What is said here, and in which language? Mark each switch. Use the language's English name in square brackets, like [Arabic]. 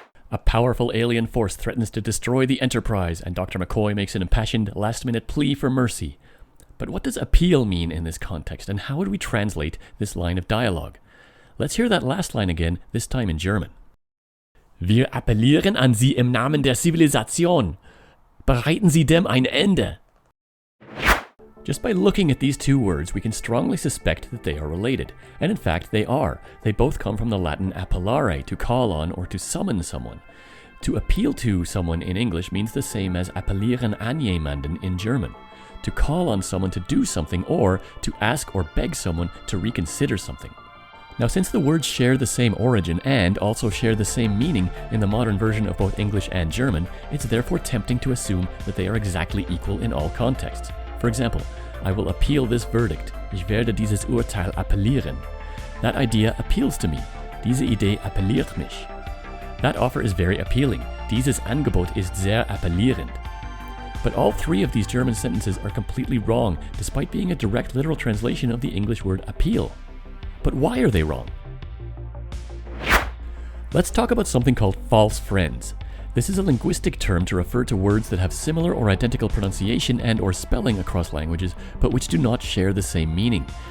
[English] A powerful alien force threatens to destroy the Enterprise, and Dr. McCoy makes an impassioned, last-minute plea for mercy. But what does appeal mean in this context, and how would we translate this line of dialogue? Let's hear that last line again, this time in German. [German] Wir appellieren an Sie im Namen der Zivilisation. Bereiten Sie dem ein Ende. [English] Just by looking at these two words, we can strongly suspect that they are related. And in fact, they are. They both come from the Latin appellare, to call on or to summon someone. To appeal to someone in English means the same as [German] appellieren an jemanden [English] in German. To call on someone to do something, or to ask or beg someone to reconsider something. Now, since the words share the same origin and also share the same meaning in the modern version of both English and German, it's therefore tempting to assume that they are exactly equal in all contexts. For example, I will appeal this verdict. [German] Ich werde dieses Urteil appellieren. [English] That idea appeals to me. [German] Diese Idee appelliert mich. [English] That offer is very appealing. [German] Dieses Angebot ist sehr appellierend. [English] But all three of these German sentences are completely wrong, despite being a direct literal translation of the English word appeal. But why are they wrong? Let's talk about something called false friends. This is a linguistic term to refer to words that have similar or identical pronunciation and or spelling across languages, but which do not share the same meaning.